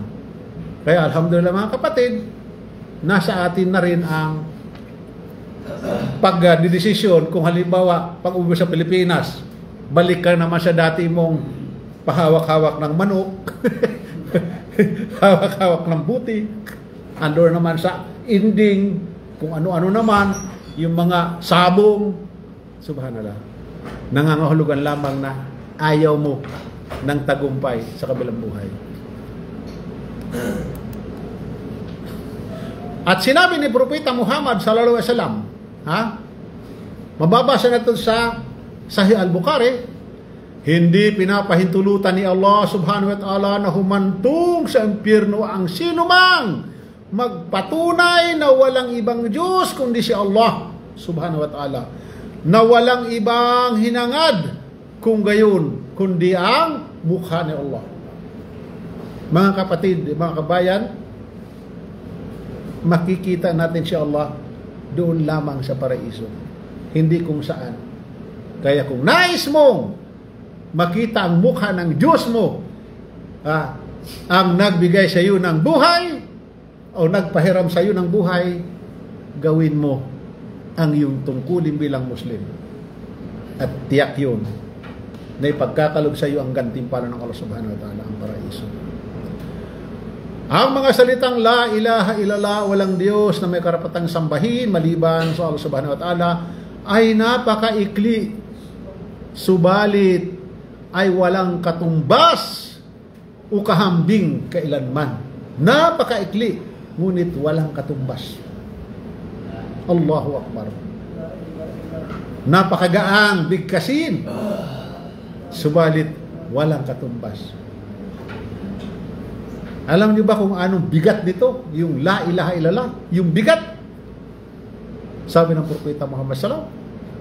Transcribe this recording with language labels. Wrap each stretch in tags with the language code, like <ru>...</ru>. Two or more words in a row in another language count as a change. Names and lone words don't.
<tl>Kaya alhamdulillah mga kapatid, nasa atin na rin ang pagdidesisyon kung halimbawa pag-uwi sa Pilipinas, balik ka naman sa dati mong pahawak-hawak ng manok, hawak-hawak ng buti, andor naman sa inding, kung ano-ano naman, yung mga sabong, subhanallah, nangangahulugan lamang na ayaw mo ng tagumpay sa kabilang buhay. At sinabi ni Propeta Muhammad</tl> <ar>صلى الله عليه وسلم,</ar> <tl>mababasa natin sa Sahih Al-Bukhari, hindi pinapahintulutan ni</tl> <ar>الله سبحانه وتعالى</ar> <tl>na humantong sa impyerno ang sinumang magpatunay na walang ibang Diyos kundi si</tl> <ar>الله سبحانه وتعالى,</ar> <tl>na walang ibang hinangad kung gayon kundi ang mukha ni Allah. Mga kapatid, mga kabayan, makikita natin si Allah doon lamang sa paraiso, hindi kung saan. Kaya kung nais mong makita ang mukha ng Diyos mo, ang nagbigay sa iyo ng buhay o nagpahiram sa iyo ng buhay, gawin mo ang iyong tungkulin bilang Muslim. At tiyak yun na ipagkakalob sa iyo ang gantimpala ng</tl> <ar>الله سبحانه وتعالى,</ar> <tl>ang paraiso. Ang mga salitang</tl> <ar>لا إله إلا الله,</ar> <tl>walang Diyos na may karapatang sambahin maliban sa</tl> <ar>الله سبحانه وتعالى,</ar> <tl>ay napakaikli, subalit ay walang katumbas o kahambing kailanman. Napakaikli, ngunit walang katumbas.</tl> <ar>الله أكبر.</ar> <tl>Napakagaang bigkasin, subalit walang katumbas. Alam niyo ba kung anong bigat nito? Yung</tl> <ar>لا إله إلا الله,</ar> <tl>yung bigat. Sabi ng Propeta Muhammad</tl> <ar>صلى الله عليه وسلم,</ar>